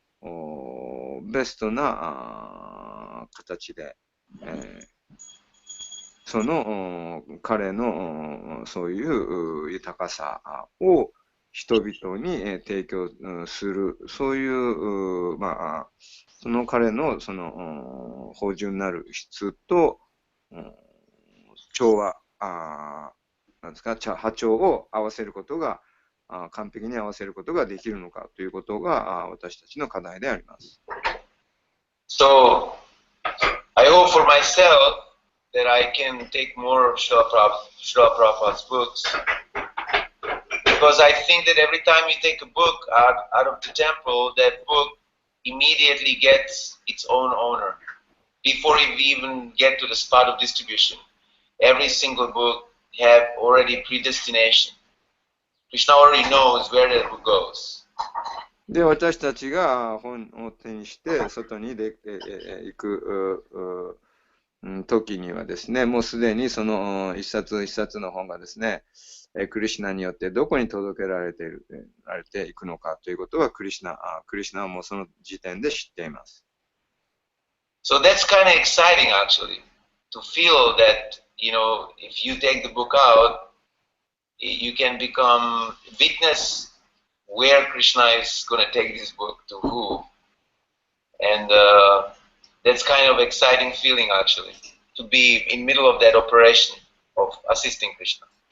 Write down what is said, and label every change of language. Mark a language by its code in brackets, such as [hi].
[ja] ベストな形で、その彼のそういう豊かさを人々に提供する、そういう、その彼のその芳醇なる質と調和、なんですか、波長を合わせることが、完璧に合わせることができるのかということが私たちの課題であります。 [en] So, I hope for myself that I can take more Srila Prabhupada's books, because I think that every time you take a book out of the temple, that book immediately gets its own owner before we even get to the spot of distribution. Every single book have already predestination. Krishna already knows where that book goes. [ja] で、私たちが本を手にして外に行く時にはですね、もうすでにその一冊一冊の本がですね、クリシュナによってどこに届けられていくのかということはクリシュナはもうその時点で知っています。 [en] So that's kind of exciting actually, to feel that, you know, if you take the book out, you can become witness where Krishna is going to take this book to who. And that's kind of exciting feeling actually, to be in middle of that operation of assisting Krishna.